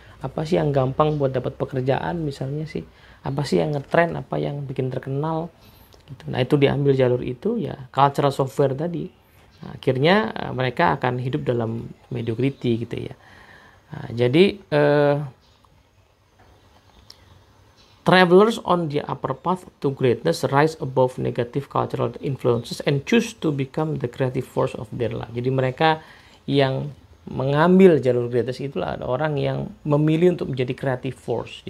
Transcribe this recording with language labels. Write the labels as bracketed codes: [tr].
[id] Apa sih yang gampang buat dapat pekerjaan misalnya sih? Apa sih yang ngetren, apa yang bikin terkenal gitu. Nah, itu diambil jalur itu ya cultural software tadi. Nah, akhirnya mereka akan hidup dalam mediocrity gitu ya. Nah, jadi [en] travelers on the upper path to greatness rise above negative cultural influences and choose to become the creative force of their life. [id] Jadi mereka yang mengambil jalur greatness itulah ada orang yang memilih untuk menjadi creative force.